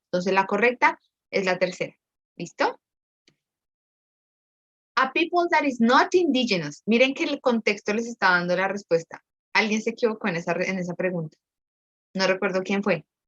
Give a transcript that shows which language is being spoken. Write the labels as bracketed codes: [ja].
[es] Entonces la correcta es la tercera. ¿Listo? [en] A people that is not indigenous. [es] Miren que el contexto les está dando la respuesta. Alguien se equivocó en esa pregunta. No recuerdo quién fue.